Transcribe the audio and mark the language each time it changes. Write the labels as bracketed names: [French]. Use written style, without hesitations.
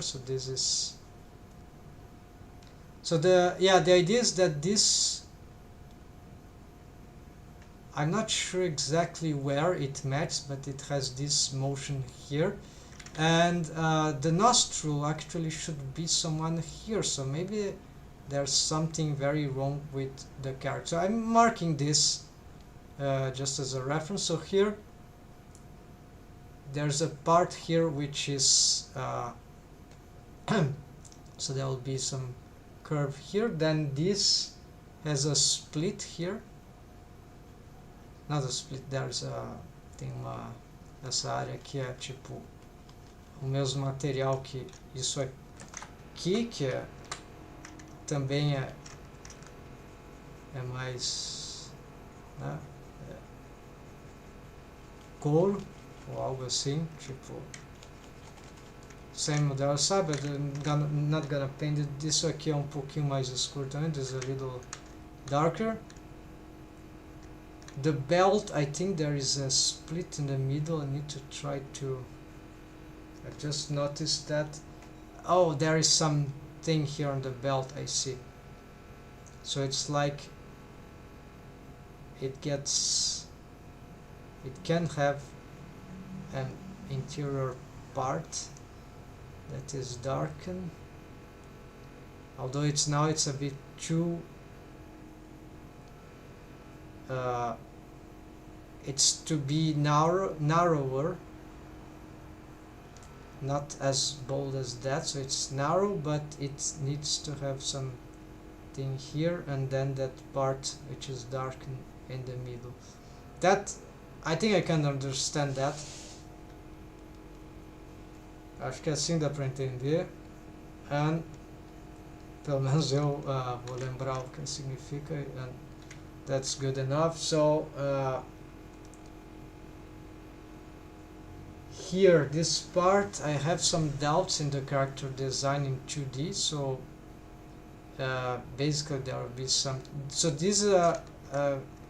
[English] So this is, so the idea is that this, I'm not sure exactly where it matches, but it has this motion here, and the nostril actually should be someone here, so maybe there's something very wrong with the character. So I'm marking this just as a reference. So here there's a part here which is so there will be some curve here, then this has a split here, not a split, there's a, [Portuguese] tem essa área que é tipo o mesmo material que isso aqui, que é, também é mais, né, couro ou algo assim, tipo [English] same model, [Portuguese] sabe? [English] I'm not gonna paint it. [Portuguese] Isso aqui é pouquinho mais escuro também, [English] this is a little darker. The belt, I think there is a split in the middle. I need to try to, I just noticed that. Oh, there is something here on the belt, I see. So it's like it can have an interior part that is darkened, although it's a bit too it's to be narrower, not as bold as that, so it's narrow, but it needs to have something here, and then that part which is darkened in the middle. That, I think I can understand that. [Portuguese] Acho que assim dá para entender, and pelo menos eu vou lembrar o que significa, [English] and that's good enough. So here, this part, I have some doubts in the character design in 2D, so basically there will be some, so this is a